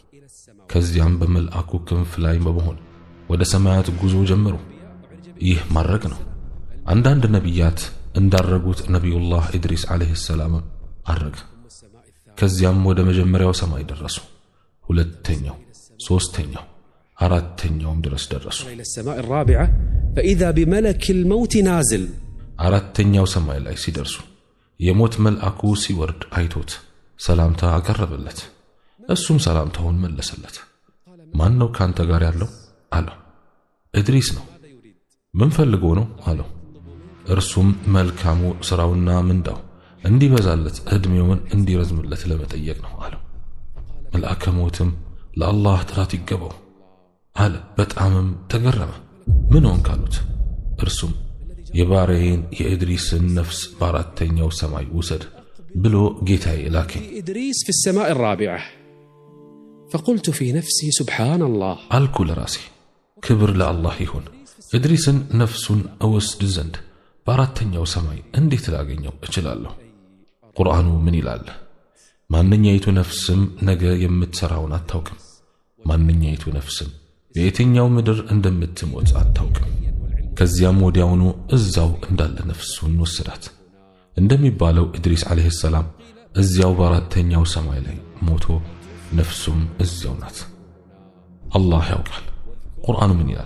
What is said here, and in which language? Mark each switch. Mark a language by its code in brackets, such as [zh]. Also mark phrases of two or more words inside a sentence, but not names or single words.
[am] ከዚያም በመልአኩ ክንፍ ላይ በመሆን ወደ ሰማያት ጉዞ ጀመሩ። ይህ ማድረግ ነው። አንዳንድ ነቢያት እንዳረጉት ነቢዩላህ ኢድሪስ [ar] عليه السلام [am] አረገ። ከዚያም ወደ መጀመሪያው ሰማይ ደረሱ። ሁለተኛው፣ ሶስተኛው፣ አራተኛውም ድረስ ደረሱ። [ar] إلى السماء الرابعة فإذا بملك الموت نازل [am] አራተኛው ሰማይ ላይ ሲደርሱ የሞት መልአኩ ሲወርድ አይቶት ሰላምታ አቀረበለት። እሱም ሰላምታውን መለሰለት። ማን ነው ካንተ ጋር ያለው አለው። ኢድሪስ ነው። ምን ፈልጎ ነው አለው። እርሱም መልካሙ ሥራውና ምንዳው እንዲበዛለት ዕድሜውን እንዲረዝምለት ለመጠየቅ ነው አለው። መልአከ ሞትም ለአላህ ጥራት ይገባው አለ። በጣምም ተገረመ። ምን ሆንክ አሉት። እርሱም የባሪያዬን የኢድሪስን ነፍስ በአራተኛው ሰማይ ውሰድ ብሎ ጌታዬ ላከኝ። [ar] إدريس في السماء الرابعة فقلت في نفسي سبحان الله [am] አልኩ ለራሴ ክብር ለአላህ ይሁን፣ ኢድሪስን ነፍሱን እወስድ ዘንድ በአራተኛው ሰማይ እንዴት ላገኘው እችላለሁ? ቁርአኑ ምን ይላል? ማንኛይቱ ነፍስም ነገ የምትሰራውን አታውቅም። ማንኛይቱ ነፍስም በየትኛው ምድር እንደምትሞት አታውቅም። ከዚያም ወዲያውኑ እዛው እንዳለ ነፍሱን ወሰዳት። እንደሚባለው ኢድሪስ [ar] عليه السلام [am] እዚያው በአራተኛው ሰማይ ላይ ሞቶ ነፍሱም እዚያው ናት። አላህ ያውቃል። ቁርአኑ ምን ይላል?